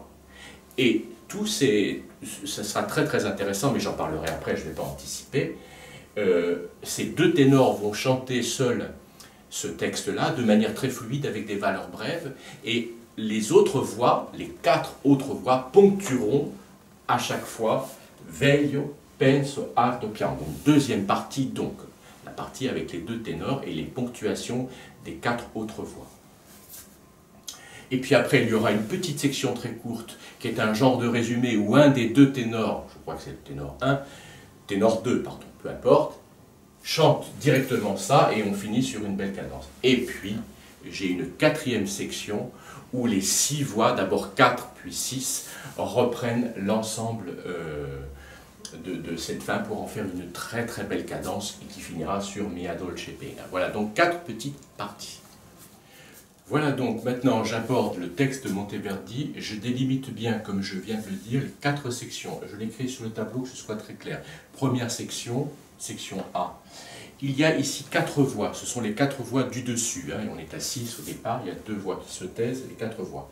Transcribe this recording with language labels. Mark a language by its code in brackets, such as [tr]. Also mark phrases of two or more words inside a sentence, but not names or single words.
[fr] Et ça sera très très intéressant, mais j'en parlerai après, je ne vais pas anticiper. Ces 2 ténors vont chanter seuls ce texte-là de manière très fluide avec des valeurs brèves, et les autres voix, les 4 autres voix, ponctueront à chaque fois [it] veglio, penso, ardo, piango. [fr] Donc, deuxième partie, donc, la partie avec les 2 ténors et les ponctuations des 4 autres voix. Et puis après, il y aura une petite section très courte qui est un genre de résumé où un des 2 ténors, je crois que c'est le ténor 1, ténor 2, pardon, peu importe, chante directement ça et on finit sur une belle cadence. Et puis, j'ai une 4e section où les 6 voix, d'abord 4 puis 6, reprennent l'ensemble de cette fin pour en faire une très très belle cadence et qui finira sur [it] Mia dolce pena. [fr] Voilà donc 4 petites parties. Voilà donc, maintenant j'aborde le texte de Monteverdi, je délimite bien, comme je viens de le dire, les 4 sections. Je l'écris sur le tableau que ce soit très clair. Première section, section A. Il y a ici 4 voix, ce sont les 4 voix du dessus, hein, et on est à 6 au départ, il y a 2 voix qui se taisent, les 4 voix.